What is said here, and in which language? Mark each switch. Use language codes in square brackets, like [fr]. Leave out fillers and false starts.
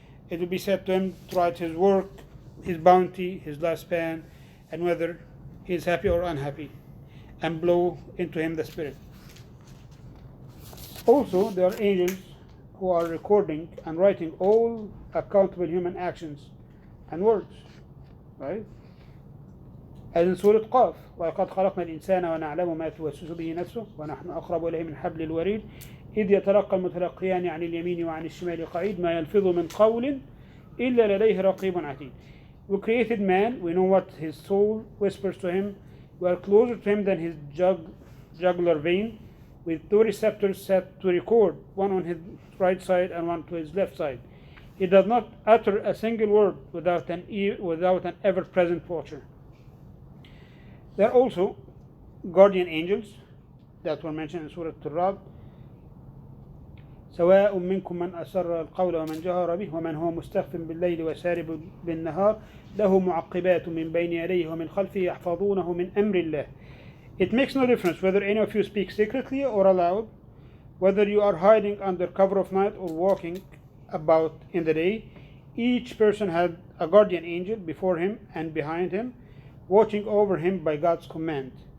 [en] It will be said to him to write his work, his bounty, his lifespan, and whether he is happy or unhappy, and blow into him the spirit. Also, there are angels who are recording and writing all accountable human actions and words, right? As in Surah Qaf, [ar] وَلَقَدْ خَلَقْنَا الْإِنسَانَ وَنَعْلَمُ مَا تُوَسْوِسُ بِهِ نَفْسُهُ وَنَحْنُ أَقْرَبُ إِلَيْهِ مِنْ حَبْلِ الْوَرِيدِ إذ يتلقى المتلقيان عن اليمين وعن الشمال قعيد ما يلفظ من قول إلا لديه رقيب عتيد. [en] We created man, we know what his soul whispers to him. We are closer to him than his jugular vein, with 2 receptors set to record, one on his right side and one to his left side. He does not utter a single word without an ever-present watcher. There are also guardian angels that were mentioned in Surah Al-Ra'd. [ar] سواء منكم من أسر القول ومن جهر به ومن هو مستخف بالليل وسارب بالنهار له معقبات من بين يديه ومن خلفه يحفظونه من أمر الله. [en] It makes no difference whether any of you speak secretly or aloud, whether you are hiding under cover of night or walking about in the day. Each person had a guardian angel before him and behind him, watching over him by God's command.